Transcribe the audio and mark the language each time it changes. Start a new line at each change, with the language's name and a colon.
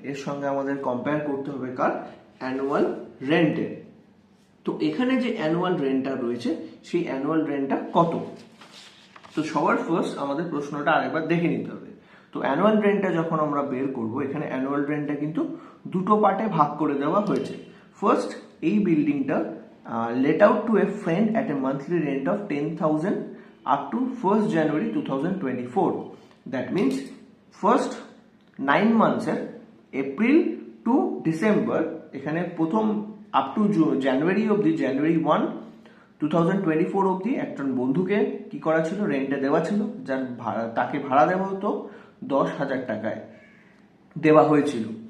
Bangla: এর সঙ্গে আমাদের কম্পেয়ার করতে হবে কার? অ্যানুয়াল রেন্টের। তো এখানে যে অ্যানুয়াল রেন্টটা রয়েছে সেই অ্যানুয়াল রেন্টটা কত? তো সবার ফার্স্ট আমাদের প্রশ্নটা আরেকবার দেখে নিতে হবে। তো অ্যানুয়াল রেন্টটা যখন আমরা বের করব, এখানে অ্যানুয়াল রেন্টটা কিন্তু দুটো পার্টে ভাগ করে দেওয়া হয়েছে। ফার্স্ট, এই বিল্ডিংটা
English: let out to a friend at a monthly rent of 10,000 up to 1st January 2024. That means first 9 months
Bangla: এর এপ্রিল টু ডিসেম্বর, এখানে প্রথম আপ টু জানুয়ারি অবধি, জানুয়ারি 1, 2024 অবধি একজন বন্ধুকে কি করা ছিল? রেন্টে দেওয়া ছিল, যার ভাড়া, তাকে ভাড়া দেওয়া হতো 10,000 টাকায় দেওয়া হয়েছিল।